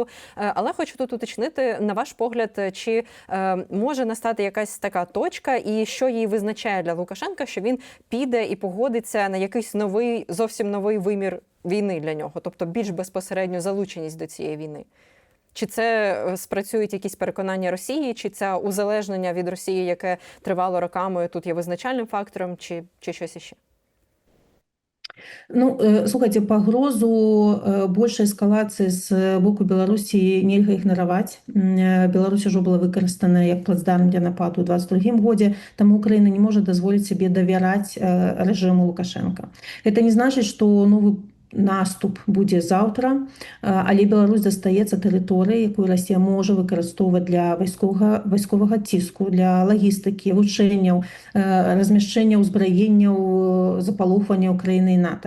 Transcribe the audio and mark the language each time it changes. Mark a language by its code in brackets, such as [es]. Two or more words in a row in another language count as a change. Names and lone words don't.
[uk] Але хочу тут уточнити, на ваш погляд, чи може настати якась така точка, і що її визначає для Лукашенка, що він піде і погодиться на якийсь новий, зовсім новий вимір війни для нього, тобто більш безпосередню залученість до цієї війни? Чи це спрацюють якісь переконання Росії, чи це узалежнення від Росії, яке тривало роками, тут є визначальним фактором, чи щось іще? Ну, слухайте, [be] пагрозу большай эскалацыі з боку Беларусі нельга ігнараваць. Беларусь ужо была выкарыстана як плацдарм для нападу ў 22-м годзе, таму Украіна не можа дазволіць сабе давяраць рэжыму Лукашенка. Гэта не значыць, што новы наступ будзе заўтра, але Беларусь застаецца тэрыторыяй, якую Расія можа выкарыстоўваць для вайсковага ціску, для лагістыкі, вучэнняў, размяшчэння ўзбраенняў, запалохвання Украіны і НАТО.